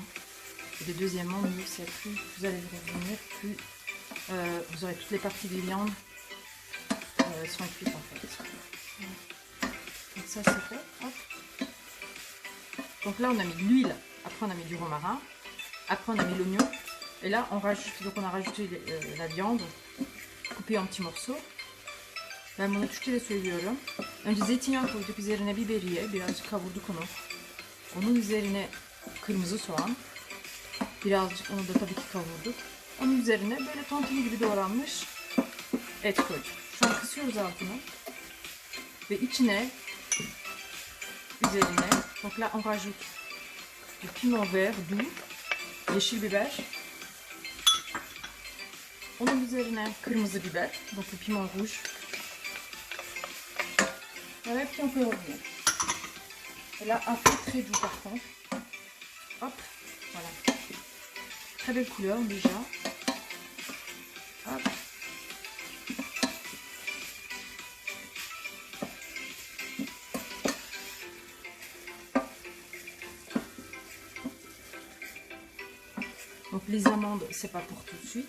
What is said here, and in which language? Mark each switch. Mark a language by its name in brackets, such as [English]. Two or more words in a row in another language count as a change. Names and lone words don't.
[French] Et deuxièmement, mieux c'est, plus vous allez revenir, plus vous aurez toutes les parties des viandes sont cuites en fait. Donc ça c'est fait. Hop. Donc là on a mis de l'huile, après on a mis du romarin, après on a mis l'oignon. Et là on rajoute, donc on a rajouté la viande coupée en petits morceaux. [Turkish] Ben bunu Türkçe'de söylüyorum. Önce zeytinyağı koyduk, üzerine biberiye, birazcık kavurduk onu. Onun üzerine kırmızı soğan. Birazcık onu da tabii ki kavurduk. Onun üzerine böyle tantuni gibi doğranmış et koyduk. Şu an kısıyoruz altını. Ve içine, üzerine, [French] donc là on rajoute du piment vert doux, [Turkish] yeşil biber. Onun üzerine kırmızı biber, [French] donc le piment rouge. Voilà, puis on peut revenir. Et là, un feu très doux par contre. Hop, voilà. Très belle couleur déjà. Hop. Donc les amandes, c'est pas pour tout de suite.